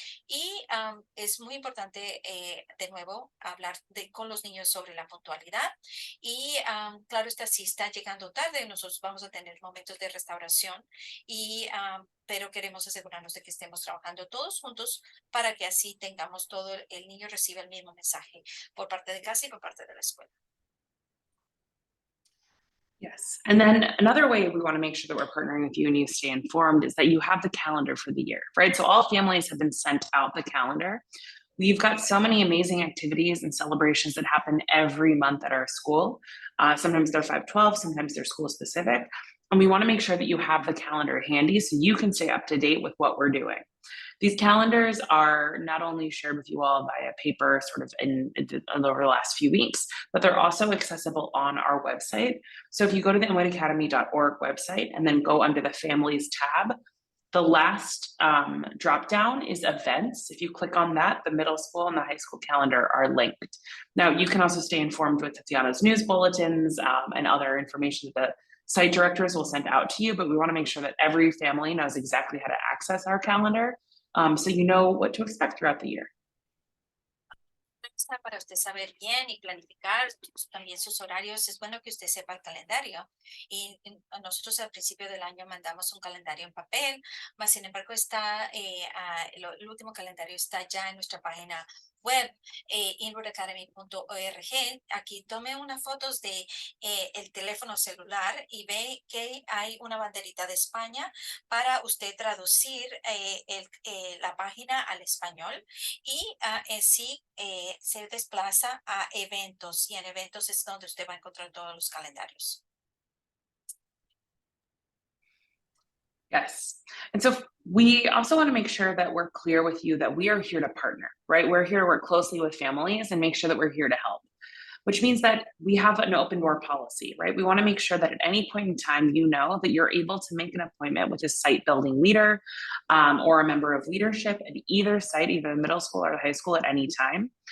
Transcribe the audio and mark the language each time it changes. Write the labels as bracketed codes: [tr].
[es] Y es muy importante, de nuevo, hablar con los niños sobre la puntualidad y claro está, si está llegando tarde, nosotros vamos a tener momentos de restauración pero queremos asegurarnos de que estemos trabajando todos juntos para que así tengamos el niño reciba el mismo mensaje por parte de casa y por parte de la escuela. [en] Yes. And then another way we want to make sure that we're partnering with you and you stay informed is that you have the calendar for the year, right? So all families have been sent out the calendar. We've got so many amazing activities and celebrations that happen every month at our school. Sometimes they're 512, sometimes they're school specific. And we want to make sure that you have the calendar handy so you can stay up to date with what we're doing. These calendars are not only shared with you all via paper sort of over the last few weeks, but they're also accessible on our website. So if you go to the inwoodacademy.org website and then go under the Families tab, the last drop down is events. If you click on that, the middle school and the high school calendar are linked. Now, you can also stay informed with Tatiana's news bulletins and other information that the site directors will send out to you, but we want to make sure that every family knows exactly how to access our calendar so you know what to expect throughout the year. [es] Para usted saber bien y planificar también sus horarios, es bueno que usted sepa el calendario. Y nosotros al principio del año mandamos un calendario en papel, mas sin embargo el último calendario está ya en nuestra página web, inwoodacademy.org. Aquí tome unas fotos de el teléfono celular y ve que hay una banderita de España para usted traducir la página al español y sí se desplaza a eventos y en eventos es donde usted va a encontrar todos los calendarios. [en] Yes. And so we also want to make sure that we're clear with you that we are here to partner, right? We're here to work closely with families and make sure that we're here to help, which means that we have an open door policy, right? We want to make sure that at any point in time, you know that you're able to make an appointment with a site building leader or a member of leadership at either site, either the middle school or the high school at any time.